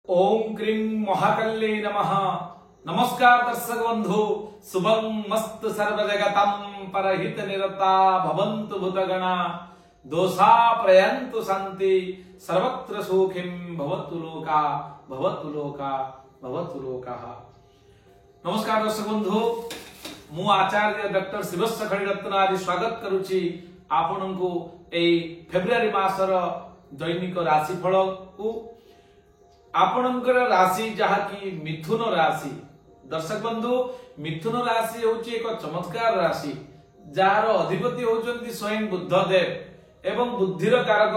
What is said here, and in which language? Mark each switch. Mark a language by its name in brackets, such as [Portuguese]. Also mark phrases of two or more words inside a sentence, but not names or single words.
[Sanskrit] ओम क्रीं महाकल्ये नमः। [Odia] ନମସ୍କାର ଦର୍ଶକ ବନ୍ଧୁ, [Sanskrit] शुभम मस्त सर्वजगतं परहित निरता भवन्तु भूतगणा दोषा प्रयन्तु शान्ति सर्वत्र सुखिं भवतु लोका भवतु लोका भवतु लोकाः। [Odia] ନମସ୍କାର ଦର୍ଶକ ବନ୍ଧୁ, ମୁ ଆଚାର୍ଯ୍ୟ ଡକ୍ଟର ଶିବସ୍ୟ ଖଡ଼ୀରତ୍ନ ଆଜି ସ୍ୱାଗତ କରୁଛି ଆପଣଙ୍କୁ ଏଇ ଫେବ୍ରୁଆରୀ ମାସର ଦୈନିକ ରାଶିଫଳ କୁ। ଆପଣଙ୍କର ରାଶି ଯାହା କି ମିଥୁନ ରାଶି। ଦର୍ଶକ ବନ୍ଧୁ, ମିଥୁନ ରାଶି ହେଉଛି ଏକ ଚମତ୍କାର ରାଶି ଯାର ଅଧିପତି ହୁଅନ୍ତି ସ୍ୱୟଂ ବୁଦ୍ଧଦେବ ଏବଂ ବୁଦ୍ଧିର କାରକ